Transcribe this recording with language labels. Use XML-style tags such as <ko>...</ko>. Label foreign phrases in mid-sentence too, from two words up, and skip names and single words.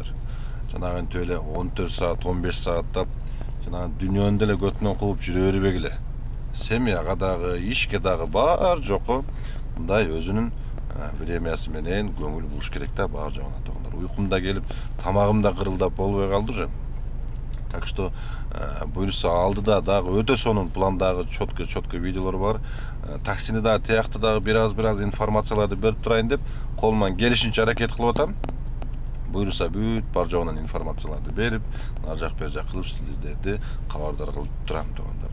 <ky>Жанагы эле 14 саат, 15 сааттап жанагы дүйнөнү деле көтүнөн кылып жүрө бербегиле. Семьяга дагы, ишке дагы бар жокко мындай өзүнүн времясы менен көңүл буруш керек да бар жогуна туугандар. Уйкум да келип, тамагым да кырылдап болбой калды уже.</ky> <ru>Так что</ru> <ky>буюрса алдыда дагы өтө сонун пландагы чөткө видеолор бар. Таксини дагы тиякты дагы бир аз информацияларды берип турайын деп колуман келишинче аракет кылып атам. Буюрса бүт бар жогунан информацияларды берип, ар жак бер жак кылып сиздерди кабардар кылып турам туугандар.</ky>